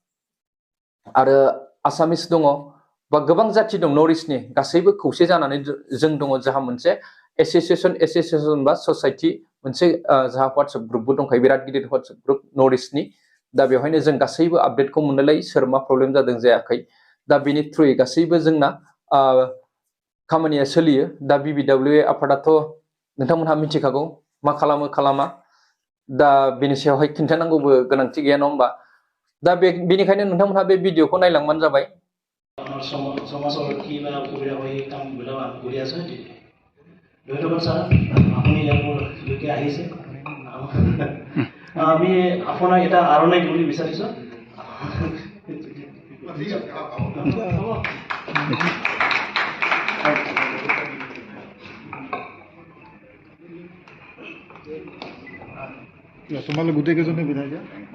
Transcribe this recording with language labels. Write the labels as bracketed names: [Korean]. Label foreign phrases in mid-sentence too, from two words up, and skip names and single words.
[Bodo] आरो आसामिस दङ बा गोबां जाथि दं नर्थ इस्टनि गासैबो खौसे जानानै जों दङ जोंहा मोनसे एसोसिएशन बा ससाइटि मोनसे जोंहा WhatsApp ग्रुपबो दंखायो बिराद गिदिर WhatsApp ग्रुप नर्थ इस्टनि दा बेवहायनो जों गासैबो आपडेटखौ मोननोलाय सोर मा प्रब्लेम जादों जायाखै दा बेनि थ्रुयै गासैबो जोंना खामानिया सोलियो दा BBWA आफादाथ' नोंथांमोनहा मिथिखागौ मा खालामो खालामा दा बेनि सायावहाय खिन्थानांगौबो गोनांथि गैया नङा होमबा दा बेनिखायनो नोंथांमोनहा बे भिडिअखौ नायलांबानो जाबाय [Assamese] समाजाव কি বা অসুবিধা হয় এই কামবিলাক আমি কৰি আছো ধন্যবাদ ছাৰ আপুনি ইয়ালৈকে আহিছে আমি আপোনাক এটা আৰণাই দিব বিচাৰিছো তোমালোক গোটেইকেইজনে বিধাই দিয়া